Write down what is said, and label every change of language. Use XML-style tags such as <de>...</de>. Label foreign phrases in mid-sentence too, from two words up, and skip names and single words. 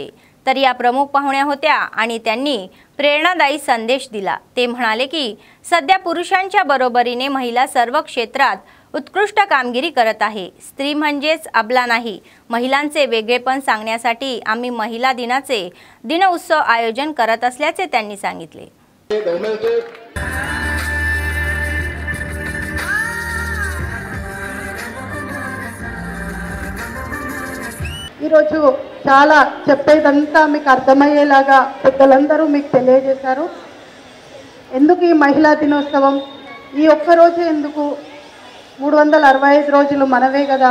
<mr>तर या प्रमुख पाहुण्या होत्या आणि त्यांनी प्रेरणादायी संदेश दिला। ते म्हणाले की सध्या पुरुषांच्या बरोबरीने महिला सर्व क्षेत्रात उत्कृष्ट कामगिरी करत आहे। स्त्री म्हणजेच अबला नाही। महिलांचे वेगळेपण सांगण्यासाठी आम्ही महिला दिनाचे दिनोत्सव आयोजन करत असल्याचे त्यांनी सांगितले।</mr> <te>ఈరోజు చాలా చెప్పేదంతా మీకు అర్థమయ్యేలాగా పెద్దలందరూ మీకు తెలియజేశారు। ఎందుకు ఈ మహిళా దినోత్సవం, ఈ ఒక్క రోజు ఎందుకు, 365 రోజులు మనవే కదా।</te>